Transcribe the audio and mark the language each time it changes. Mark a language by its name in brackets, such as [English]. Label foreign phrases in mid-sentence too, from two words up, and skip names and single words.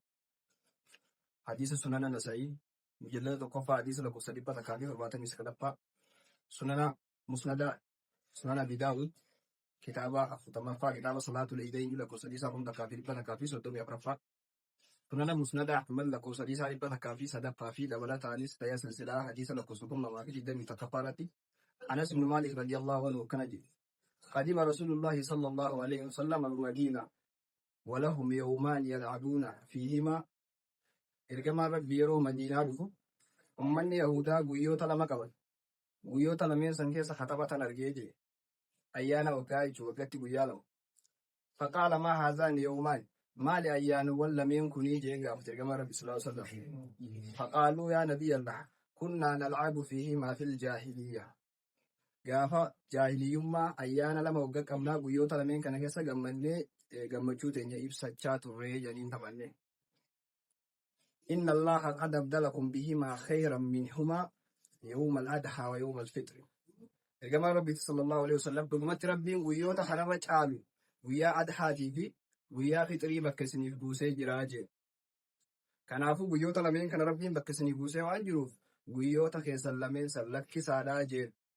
[Oromo] Hadiisa sunana Nasa'ii mujallada tokkoffaa hadiisa lakkoofsa 179, sunana Musnadaa sunana Abii Daawud kitaaba 40ffaa kitaaba Salaatul Iidayn lakkoofsa 134 sunana Musnadaa Ahmad lakkoofsa 109 fi dabalataanis ta'ee silsilaa hadiisa lakkoofsa 221 Anas ibn Maalik [Arabic] رضي الله عنه [Oromo] kana jedhe [Arabic] قدم رسول الله صلى الله عليه وسلم المدينة ولهم يومان يلعبون فيهما. [Oromo] Ergamaan Rabbii yeroo Madiinaa dhufu ummanni Yahudaa guyyoota lama qaban. Guyyoota lameen san keessa taphatan argee jee ayyaana waggaa jechuun waggaatti guyyaa lama. [Arabic] فقال ما هذان اليومان, [Oromo] maali ayyaanawwan lameen kunii jee gaafate ergamaan Rabbii [Arabic] صلى الله عليه وسلم. فقالوا يا نبي الله كنا نلعب فيهما في الجاهلية. [Oromo] Gaafa jaahiliyyummaa ayyaana lama waggaa qabnaa guyyoota lameen kana keessa gammannee gammachuu teenya ibsachaa turree janiin taphanne. [Arabic] إن الله قد أبدلكم بهما خيرا منهما يوم الأضحى ويوم الفطر. [Oromo] Ergamaan Rabbii [Arabic] صلى الله عليه وسلم [Oromo] dhugumatti Rabbiin guyyoota kanarra caalu guyyaa adhaatii fi guyyaa fixrii bakka isiniif buusee jiraa jee. Kanaafuu guyyoota lameen kana Rabbiin bakka isiniif buusee waan jiruuf guyyoota keessan lameen san lakkisaadhaa jee.